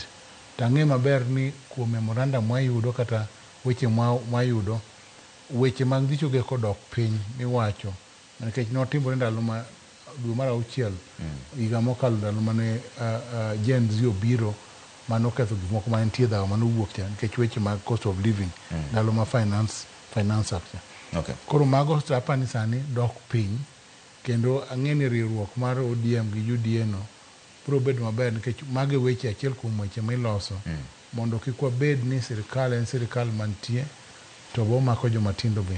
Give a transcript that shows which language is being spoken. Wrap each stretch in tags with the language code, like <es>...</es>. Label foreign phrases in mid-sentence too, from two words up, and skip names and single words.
<luo>Tang'e maber ni kuom memorandum mwayudo kata weche mwayudo weche mag ndhicho ge kodok piny miwacho nikech notimore ndalo ma dwe mar 6 higa mokalo ndalo mane Gen Z obiro manoketho gik moko mantie dhawo manowuok cha nikech weche mag</luo> <en>cost of living</en> <luo>ndalo ma</luo> <en>finance act.</en> <luo>Koro mago apani sani dok piny kendo ang'eni riwruok mar ODM gi UDA no bro bedo maber nikech mage weche achiel kuom weche miloso mondo kik wabed ni sirikal en sirikal mantie to bo mako joma tindo be.</luo>